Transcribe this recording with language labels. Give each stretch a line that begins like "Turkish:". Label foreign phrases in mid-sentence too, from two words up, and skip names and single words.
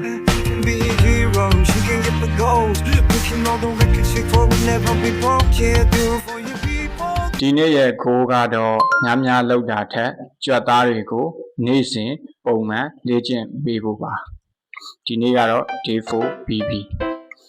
English: You can be a hero, you can get the goals. Breaking all the records you thought would never be broke. Yeah, do it for your people.
Burmese: ဒီနေ့ရဲ့ goal ကတော့များလောက်တာထက်ကြွက်သားတွေကိုနေ့စဉ်ပုံမှန်လေ့ကျင့်ပေးဖို့ပါဒီနေ့ကတော့ day 4 BB